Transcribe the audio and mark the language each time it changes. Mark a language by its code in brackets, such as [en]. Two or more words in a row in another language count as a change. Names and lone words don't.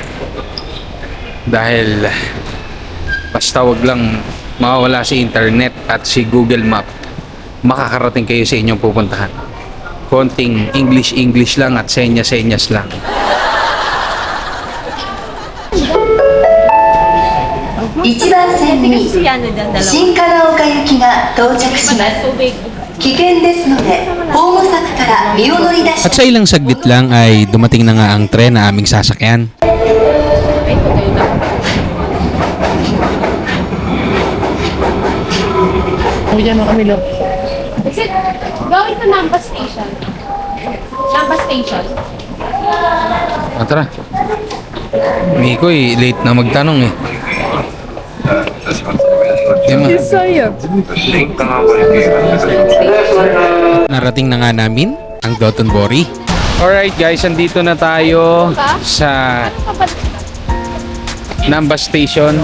[tl] Dahil basta wag lang mawawala si internet at si Google Map, makakarating kayo sa inyong pupuntahan. Konting English lang at senyas lang. [ja] 1 番線に新金岡行きが到着します。危険ですので、ホーム柵から身を乗り出し [tl] At sa ilang saglit lang ay dumating na nga ang tren na aming sasakyan. Diyan kami lang. [en] Is it going to Namba Station? Namba Station. [tl] Tara. Hindi ko late na magtanong eh. Narating na nga namin ang Dotonbori. [en] Alright guys, [tl] andito na tayo sa Namba Station.